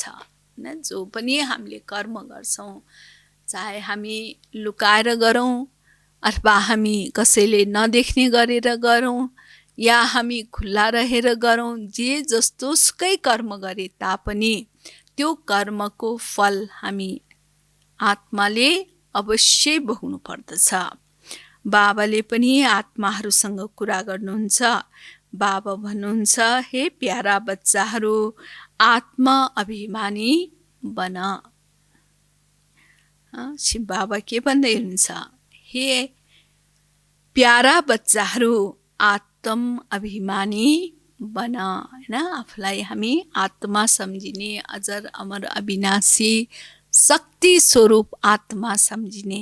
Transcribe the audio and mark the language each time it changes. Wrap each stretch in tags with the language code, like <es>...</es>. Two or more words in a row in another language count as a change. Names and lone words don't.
<ne>जो पनि हामीले कर्म गर्छौँ, चाहे हामी लुकाएर गरौँ अथवा हामी कसैले नदेख्ने गरेर गरौँ या हामी खुल्ला रहेर गरौँ, जे जस्तो सुकै कर्म गरे तापनि त्यो कर्मको फल हामी आत्माले अवश्य भोग्नु पर्दछ। बाबाले पनि आत्माहरूसँग कुरा गर्नुहुन्छ। बाबा भन्नुहुन्छ हे प्यारा बच्चाहरू, आत्मा अभिमानी बन। शिव बाबा के भन्दै हुनुहुन्छ? हे प्यारा बच्चाहरू, आत्म अभिमानी बन। हैन, आफूलाई हामी आत्मा सम्झिने, अजर अमर अविनाशी शक्ति स्वरूप आत्मा सम्झिने।</ne>